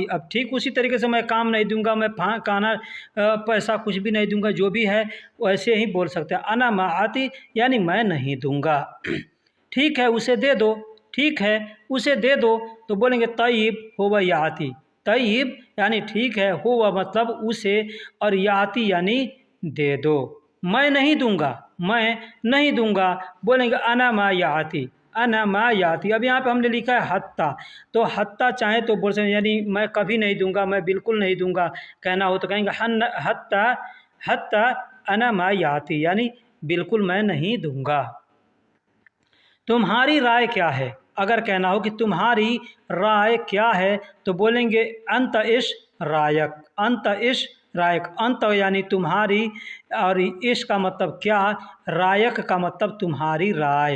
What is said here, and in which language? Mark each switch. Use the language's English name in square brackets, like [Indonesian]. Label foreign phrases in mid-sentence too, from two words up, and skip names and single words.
[Hindi] अब ठीक उसी तरीके से मैं काम नहीं दूंगा, मैं खाना पैसा कुछ भी नहीं दूंगा, जो भी है वैसे ही बोल सकते हैं [Arabic] أنا ما أعطي [Hindi] यानी मैं नहीं दूंगा। ठीक है उसे दे दो, ठीक है उसे दे दो तो बोलेंगे [Arabic] طيب هو يعطي, [Hindi] तय्यब यानी ठीक है, हुवा मतलब उसे, और याती यानी दे दो। मैं नहीं दूंगा, मैं नहीं दूंगा, बोलेंगे [Arabic] أنا ما أعطي, أنا ما أعطي. [Hindi] अब यहाँ पे हमने लिखा है हत्ता, तो हत्ता चाहे तो बोल सकते यानी मैं कभी नहीं दूंगा, मैं बिल्कुल नहीं दूंगा कहना हो तो कहेंगे [Arabic] حتى، حتى أنا ما أعطي [Hindi] यानी बिल्कुल मैं नहीं दूंगा। तुम्हारी राय क्या है, अगर कहना हो कि तुम्हारी राय क्या है तो बोलेंगे [Arabic] انت ايش رايك, انت ايش رايك. [Hindi] अंत यानी तुम्हारी और इश का मतलब क्या, रायक का मतलब तुम्हारी राय।